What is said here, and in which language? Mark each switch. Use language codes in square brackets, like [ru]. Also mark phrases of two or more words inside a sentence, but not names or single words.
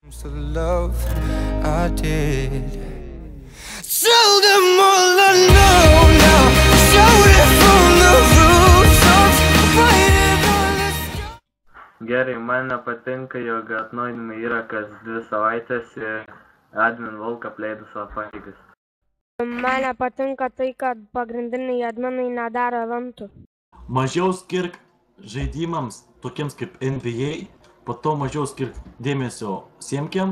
[en] To the love I did. Tell them all I know now. Shout it from the rooftops. Fight it on the sky. [lt] Gerai, man nepatinka, jog atnaujinimai yra kas 2 savaitės ir admin Volk apleido savo pareigas. Man nepatinka tai, kad pagrindiniai adminai nedaro eventų. Mažiau skirk žaidimams, tokiems kaip NBA, po to mažiau skirk dėmesio siemkiam.